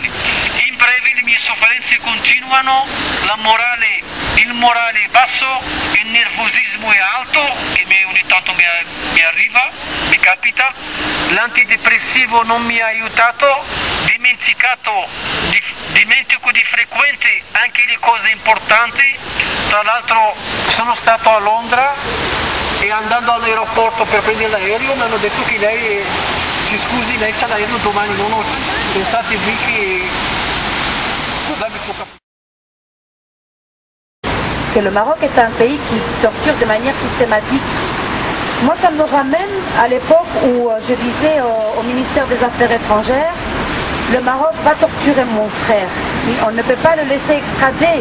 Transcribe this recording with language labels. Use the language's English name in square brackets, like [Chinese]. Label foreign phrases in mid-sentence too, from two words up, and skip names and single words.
[Italian] In breve le mie sofferenze continuano, il morale è basso, il nervosismo è alto, che ogni tanto mi arriva, mi capita, l'antidepressivo non mi ha aiutato, dimentico di frequente anche le cose importanti. Tra l'altro sono stato a Londra e andando all'aeroporto per prendere l'aereo mi hanno detto che lei, ci scusi, lei c'ha l'aereo domani, non oggi. Pensate qui che cosa vi può capire. [French] Que le Maroc est un pays qui torture de manière systématique. Moi, ça me ramène à l'époque où je disais au ministère des Affaires étrangères, le Maroc va torturer mon frère. On ne peut pas le laisser extrader.